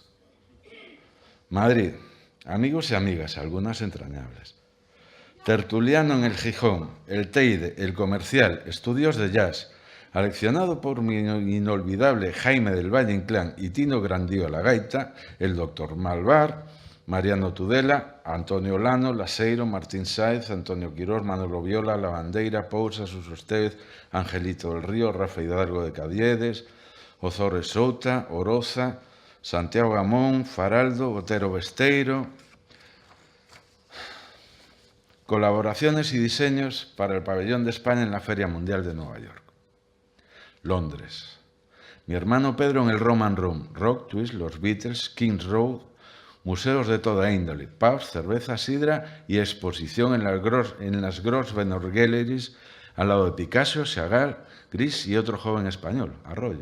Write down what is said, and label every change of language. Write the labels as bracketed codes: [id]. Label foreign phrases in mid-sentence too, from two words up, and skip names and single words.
[es] Madrid. Amigos y amigas, algunas entrañables. Tertuliano en el Gijón, el Teide, el Comercial, estudios de jazz, aleccionado por mi inolvidable Jaime del Valle Inclán y Tino Grandío a la gaita, el doctor Malvar, Mariano Tudela, Antonio Lano, Laseiro, Martín Sáez, Antonio Quirós, Manolo Viola, Lavandeira, Pousa, Suso Estevez, Angelito del Río, Rafa Hidalgo de Cadiedes, Ozores Souta, Oroza, Santiago Gamón, Faraldo, Otero Besteiro. Colaboraciones y diseños para el pabellón de España en la Feria Mundial de Nueva York. Londres. Mi hermano Pedro en el Roman Room, Rock, Twist, los Beatles, Kings Road, museos de toda índole, pubs, cerveza, sidra y exposición en las Grosvenor Galleries al lado de Picasso, Chagall, Gris y otro joven español, Arroyo.